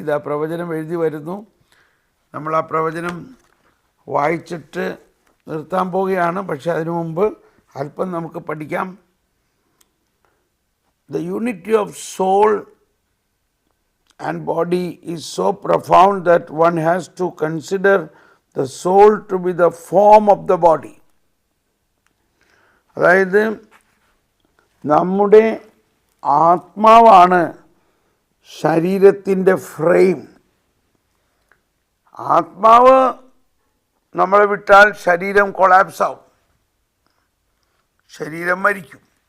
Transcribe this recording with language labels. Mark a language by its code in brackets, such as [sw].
[ml] ഇത് ആ പ്രവചനം എഴുതി വരുന്നു. നമ്മൾ ആ പ്രവചനം വായിച്ചിട്ട് നിർത്താൻ പോവുകയാണ്. പക്ഷെ അതിനു മുമ്പ് അല്പം നമുക്ക് പഠിക്കാം. [en] The unity of soul and body is so profound that one has to consider the soul to be the form of the body. [ml] അതായത് നമ്മുടെ ആത്മാവാണ് ശരീരത്തിൻ്റെ ഫ്രെയിം. ആത്മാവ് നമ്മളെ വിട്ടാൽ ശരീരം കൊളാപ്സ് ആവും, ശരീരം മരിക്കും.